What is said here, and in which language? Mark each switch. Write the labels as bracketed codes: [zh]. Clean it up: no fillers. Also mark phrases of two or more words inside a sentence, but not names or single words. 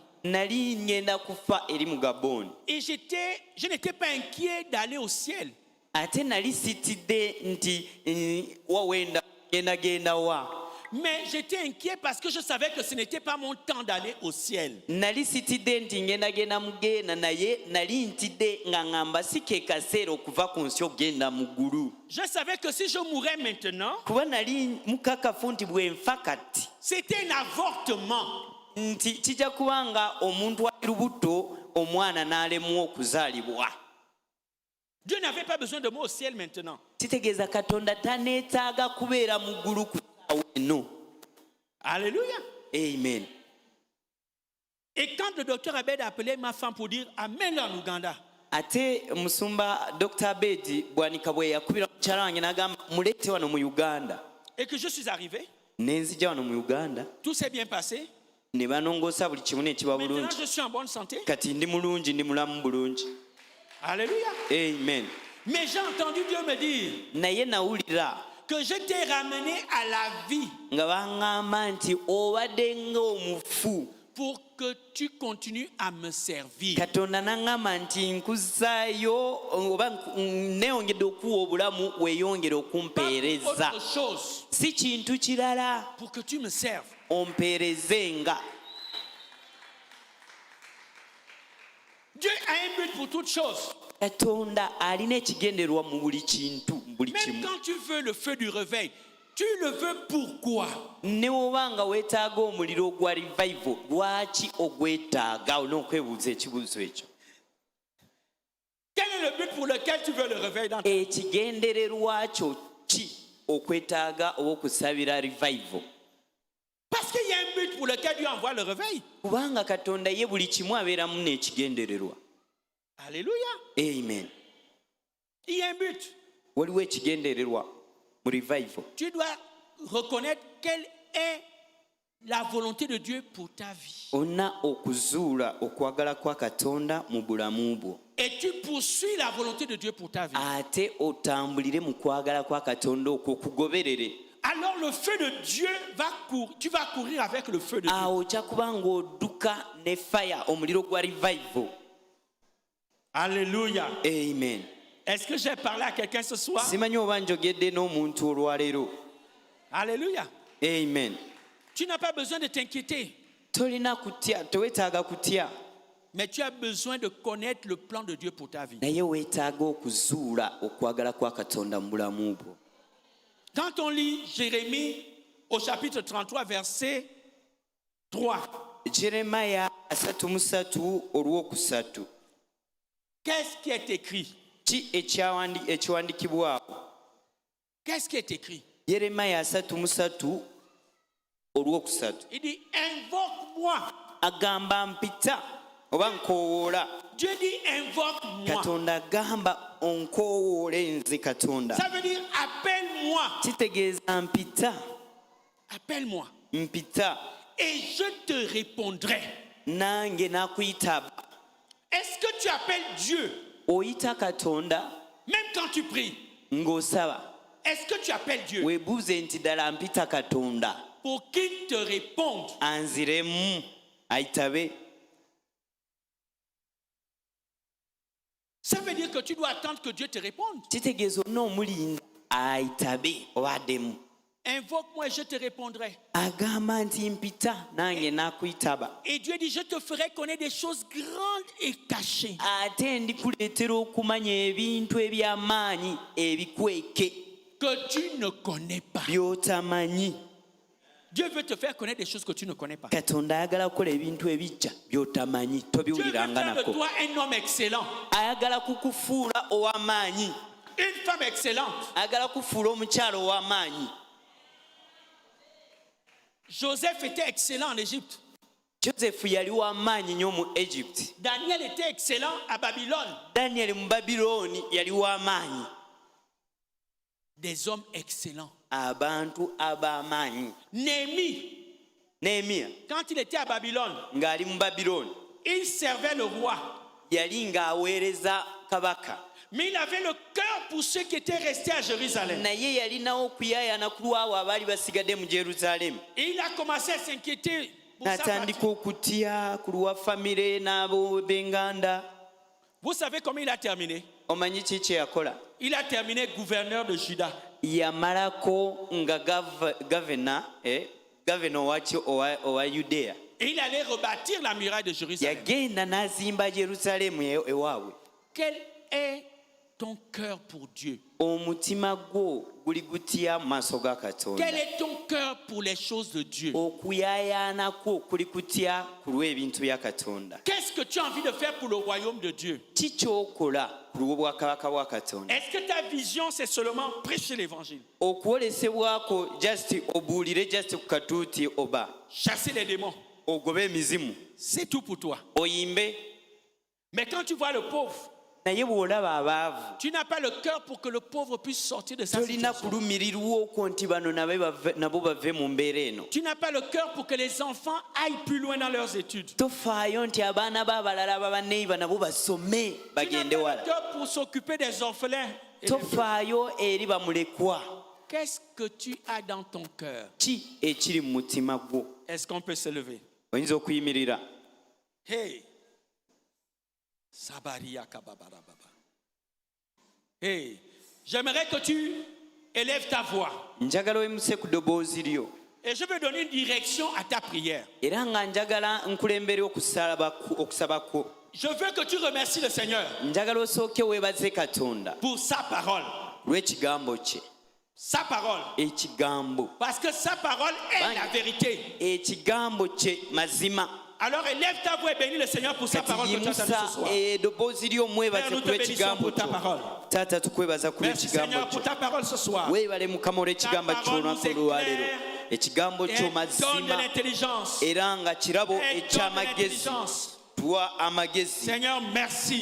[lg] nali ngenda kufa eri mu Gabon. [fr] Et je n'étais pas inquiet d'aller au ciel. [lg] ate nali sitidde nti wawenda genda wa. [fr] Mais j'étais inquiet parce que je savais que ce n'était pas mon temps d'aller au ciel. [lg] nali sitidde nti ngenda mugenda, naye nali ntidde nga ngamba si ke kaseera okuva ku nsi okgenda mu ggulu. [fr] Je savais que si je mourais maintenant, [lg] kuba nali mukakafu nti bwe nfa kati, [fr] c'était un avortement. [lg] nti kijja kubanga omuntu ali lubuto, omwana n'alemwa okuzaalibwa. [fr] Dieu n'avait pas besoin de moi au ciel maintenant. [lg] kitegeeza katonda taneetaaga kubeera mu ggulu ku ssaawa eno. [fr] Alléluia. Amen. Et quand le docteur Abed a appelé ma femme pour dire amène-la en Ouganda, [lg] ate musumba Dr. Abedi bwanika bwe yakubira mukyala wange n'agamba muleete wano mu Uganda. [fr] et que je suis arrivé, [lg] ne nzija wano mu Uganda, [fr] tout s'est bien passé. [lg] ne banongoosa buli kimu ne kiba [fr] Maintenant, [lg] bulungi. [fr] je suis en bonne santé. [lg] kati ndi mulungi, ndi mulamu bulungi. [fr] Alléluia. Amen. Mais j'ai entendu Dieu me dire [lg] naye nawulira [fr] que je t'ai ramené à la vie [lg] nga baŋŋamba nti obadde ng'omufu [fr] pour que tu continues à me servir. [lg] katonda n'aŋŋamba nti nkuzaayo oba neeyongedde okuwa obulamu weeyongere [fr] Pas [lg] okumpeereza [fr] autre chose, [lg] si kintu kirala [fr] pour que tu me serves. [lg] ompeerezenga. [fr] Dieu a un but pour toute chose. [lg] katonda alina ekigendererwa mu buli kintu mu buli [fr] Même [lg] kimu. [fr] quand tu veux le feu du réveil, tu le veux pourquoi? [lg] ne bw'oba nga weetaaga omuliro ogwa revival lwaki ogwetaaga olina okwebuuza ekibuuzo ekyo. [fr] Quel est le but pour lequel tu veux le réveil dans ta vie? [lg] ekigendererwa kyo ki okwetaaga oba okusabira revival? [fr] Parce qu'il y a un but pour lequel Dieu envoie le réveil. [lg] kubanga katonda ye buli kimu abeeramu n'ekigendererwa. [fr] Alléluia. Amen. Il y a un but. [lg] waliwo ekigendererwa mu revival. [fr] Tu dois reconnaître quelle est la volonté de Dieu pour ta vie. [lg] olina okuzuula okwagala kwa katonda mu bulamu bwo [fr] Et tu poursuis la volonté de Dieu pour ta vie. [lg] ate otambulire mu kwagala kwa katonda okwo okugoberere. [fr] Alors le feu de Dieu tu vas courir avec le feu de Dieu. [lg] awo ojja kuba ng'odduka ne fire omuliro gwa revival. [fr] Alléluia. Amen. Est-ce que j'ai parlé à quelqu'un ce soir? [lg] simanyi oba njogedde n'omuntu olwaleero. [fr] Alléluia. Amen. Tu n'as pas besoin de t'inquiéter, [lg] tolina kutya, teweetaaga kutya, [fr] mais tu as besoin de connaître le plan de Dieu pour ta vie. [lg] naye weetaaga okuzuula okwagala kwa katonda mu bulamu bwo. [fr] Quand on lit Jérémie au chapitre 33, verset 3, [lg] Jeremiya 33 olwokusatu. [fr] qu'est-ce qui est écrit? [lg] Ki ekiwandiikibwawo? [fr] Qu'est-ce qui est écrit? [lg] Yeremiya 33 olwokusatu. [fr] Il dit, invoque-moi. [lg] agamba mpita oba nkoowoola. [fr] Dieu dit, invoque-moi. [lg] Katonda agamba onkoowoole nze Katonda. [fr] Ça veut dire, appelle-moi. [lg] Kitegeeza mpita, [fr] Appelle-moi. [lg] mpita [fr] Et je te répondrai. [lg] nange nakuyitaba. [fr] Est-ce que tu appelles Dieu, [lg] Oyita Katonda [fr] même quand tu pries? [lg] ng'osaba. [fr] Est-ce que tu appelles Dieu [lg] Weebuuze nti ddala mpita Katonda [fr] pour qu'il te réponde? [lg] anziremu ayitabe. [fr] Ça veut dire que tu dois attendre que Dieu te réponde. [lg] Kitegeeza olina omulinda ayitabe oba addemu. [fr] Invoque-moi et je te répondrai. [lg] Agamba nti mpita nange nakuyitaba. [fr] Et Dieu dit, je te ferai connaître des choses grandes et cachées [lg] Ate ndikuleetera okumanya ebintu eby'amaanyi ebikweke [fr] que tu ne connais pas. [lg] by'otamanyi. [fr] Dieu veut te faire connaître des choses que tu ne connais pas. [lg] Katonda ayagala kukola ebintu ebijja by'otamanyi [fr] Dieu veut [lg] tobiwuliranga [fr] faire de [lg] nako. [fr] toi un homme excellent, [lg] Ayagala kukufuula ow'amaanyi. [fr] une femme excellente. [lg] Ayagala kufuula omukyala ow'amaanyi. [fr] Joseph était excellent en Égypte. [lg] Joseph yali w'amaanyi nnyo mu Egypt. [fr] Daniel était excellent à Babylone. [lg] Daniel mu Babilooni yali w'amaanyi. [fr] Des hommes excellents. [lg] Abantu ab'amaanyi. [fr] Néhémie, quand il était à Babylone, [lg] ng'ali mu Babilooni [fr] il servait le roi. [lg] yali ng'aweereza kabaka. [fr] Mais il avait le cœur pour ceux qui étaient restés à Jérusalem. [lg] Naye yalinawo okuyaayana ku lwabo abaali basigadde mu Yerusaalemi. [fr] Et il a commencé à s'inquiéter pour sa [lg] N'atandika [fr] patrie. [lg] okutya ku lwa famire n'abo b'enganda. [fr] Vous savez comment il a terminé? [lg] Omanyi ki kye yakola? [fr] Il a terminé gouverneur de Juda. [lg] Yamalako nga gavana owa Yudeya. [fr] Et il allait rebâtir la muraille de Jérusalem. [lg] Yagenda n'azimba Yerusaalemi ewaabwe. [fr] Quel est ton cœur pour Dieu? [lg] Omutima gwo guli gutya mu maaso ga Katonda? [fr] Quel est ton cœur pour les choses de Dieu? [lg] Okuyaayaana kwo kuli kutya ku lw'ebintu bya Katonda? [fr] Qu'est-ce que tu as envie de faire pour le royaume de Dieu? [lg] Ki ky'okola ku lw'obwakabaka bwa Katonda? [fr] Est-ce que ta vision, c'est seulement prêcher l'évangile, [lg] Okwolesebwako just obuulire just ku katuuti oba [fr] chasser les démons? [lg] ogobe emizimu [fr] C'est tout pour toi. [lg] oyimbe? [fr] Mais quand tu vois le pauvre, [lg] Naye bw'olaba abaavu [fr] tu n'as pas le cœur pour que le pauvre puisse sortir de sa [lg] tolina [fr] situation. [lg] kulumirirwa okwo nti bano nabo bave mu mbeera eno. [fr] Tu n'as pas le cœur pour que les enfants aillent plus loin dans leurs études. [lg] Tofaayo nti abaana b'abalala ababaneiba nabo basome [fr] Tu n'as [lg] bagende [fr] pas le [lg] wala. [fr] cœur pour s'occuper des orphelins. Et des veuves. [lg] Tofaayo eri bamulekwa. [fr] Qu'est-ce que tu as dans ton cœur? [lg] Ki ekiri mu mutima gwo? [fr] Est-ce qu'on peut se lever? [lg] oyinza okuyimirira. Hey. Sabaria kababarababa. Hey. [fr] J'aimerais que tu élèves ta voix. [lg] Njagala oyimuse ku ddoboozi lyo. [fr] Et je vais donner une direction à ta prière. [lg] Era nga njagala nkulembere okusaba kwo. [fr] Je veux que tu remercies le Seigneur [lg] Njagala osooke weebaze Katonda [fr] pour sa parole. [lg] lw'ekigambo kye. [fr] Sa parole. [lg] Ekigambo. [fr] Parce que sa parole est la vérité. [lg] Ekigambo kye mazima. [fr] Alors élève ta voix et bénis le Seigneur pour sa parole que tu as entendue ce soir. [lg] Eddoboozi lyo mwebaze [fr] Père, nous [lg] ku [fr] te bénissons [lg] lw'ekigambo [fr] pour ta [lg] kyo. [fr] parole. [lg] Taata tukwebaza ku [fr] Merci [lg] lw'ekigambo [fr] Seigneur pour [lg] kyo. [fr] ta parole ce soir. [lg] Weebale Mukama olw'ekigambo [fr] Ta [lg] kyo [fr] parole [lg] olunaku [fr] nous [lg] olwaleero. [fr] éclaire. [lg] Ekigambo [fr] Et [lg] kyo [fr] donne de [lg] mazima [fr] l'intelligence. [lg] era nga kirabo [fr] Et donne de [lg] eky'amagezi. [fr] l'intelligence. [lg] Tuwa amagezi. [fr] Seigneur, merci